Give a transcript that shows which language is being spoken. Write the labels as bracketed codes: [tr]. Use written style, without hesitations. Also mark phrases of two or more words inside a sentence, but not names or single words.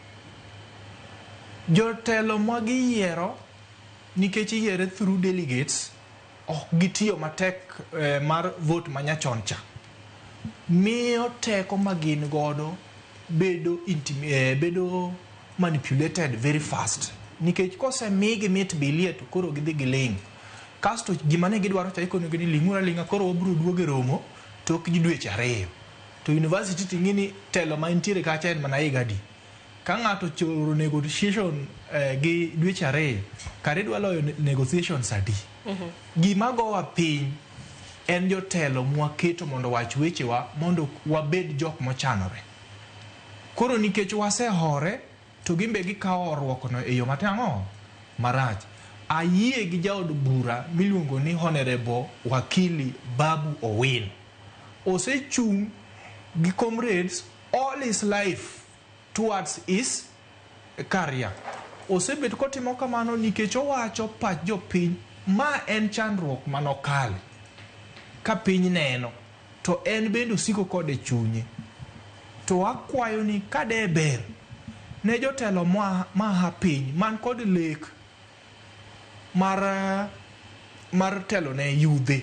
[luo] Jotelo ma giyiero nikech yiere [en] through delegates [luo] ok gitiyo matek mar vote manyachon cha. Miyo teko magin godo bedo [en] manipulated very fast. [luo] Nikech kose migi mit bilie to koro gidhi giling. Kasto gimane gidwaro cha ikono gini lingura linga koro obro duoge romo tok gidweche ariyo. To university tingini telo ma intiere kacha en mana igadi. Ka ng'ato choro negotiation gi dweche ariyo, kare dwa loyo negotiations adi. Gima gowa piny en jotelo mwaketo mondo wach wechewa mondo wabed jok mochanore. Koro nikech wasehore to gimbe gikawo orwoko no e yo matang'o marach. Ayie gi jaod bura miluongo ni Honorable Wakili Babu Owino. Osechung gi [en] comrades all his life towards his career. [luo] Osebet kotimo kamano nikech owacho pach jopiny ma en chandruok manokale. Ka piny neno to en bendo siko kode chunye. To akwayo ni kade ber ne jotelo ma piny man kod lek mar telo ne yudhe.